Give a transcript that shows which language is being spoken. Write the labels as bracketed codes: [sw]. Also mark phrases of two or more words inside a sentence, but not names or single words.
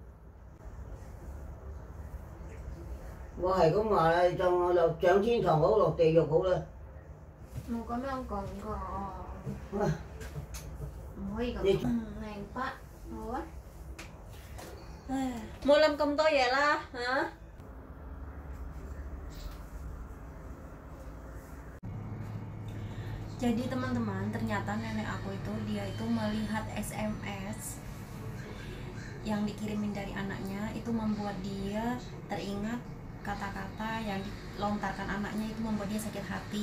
[yue] 我係咁話啦，就我落上天堂好，落地獄好啦。冇咁樣講㗎，唔可以咁。明白，好啊。唉，冇諗咁多嘢啦， [id] 嚇。Jadi teman-teman, ternyata nenek aku itu dia itu melihat SMS yang dikirimin dari anaknya itu membuat dia teringat kata-kata yang dilontarkan anaknya itu membuat dia sakit hati.